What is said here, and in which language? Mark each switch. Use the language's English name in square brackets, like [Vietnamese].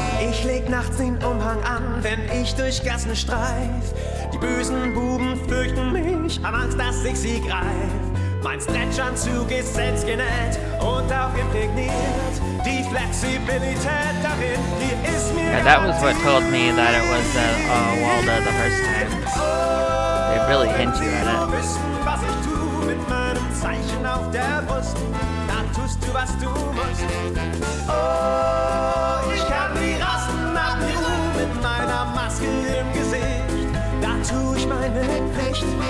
[German] Ich leg nachts den Umhang an, wenn ich durch Gassen streif. Die bösen Buben fürchten mich, haben Angst, dass ich sie greif. Mein Stretchanzug ist selbst genäht und auch imprägniert. Die Flexibilität darin, die ist mir [English] Yeah, that was what told me that it was Waldo the first time. They really hint you at it. [German] Wissen, was ich tu mit meinem Zeichen auf der Brust. Dann tust du, was du musst. Oh, ich kann die Rassen nach mir mit meiner Maske im Gesicht. Da tu ich meine Pflicht.